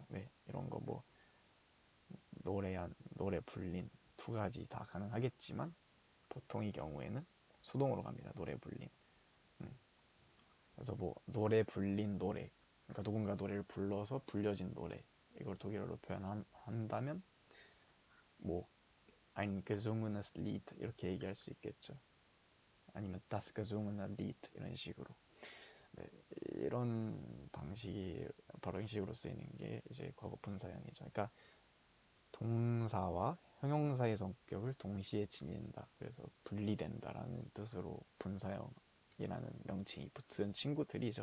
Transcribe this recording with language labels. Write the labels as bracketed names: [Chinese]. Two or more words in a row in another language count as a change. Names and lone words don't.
[Korean] 네, 이런 거 뭐 노래한, 노래 불린 두 가지 다 가능하겠지만 보통의 경우에는 수동으로 갑니다. 노래 불린. 그래서 뭐 노래 불린 노래, 그러니까 누군가 노래를 불러서 불려진 노래, 이걸 독일어로 표현한다면 뭐 [German] ein gesungenes Lied [Korean] 이렇게 얘기할 수 있겠죠. 아니면 [German] das gesungene Lied [Korean] 이런 식으로. 네, 이런 방식이 바로 형식으로 쓰이는 게 이제 과거 분사형이죠. 그러니까 동사와 형용사의 성격을 동시에 지닌다. 그래서 분리된다라는 뜻으로 분사형이라는 명칭이 붙은 친구들이죠.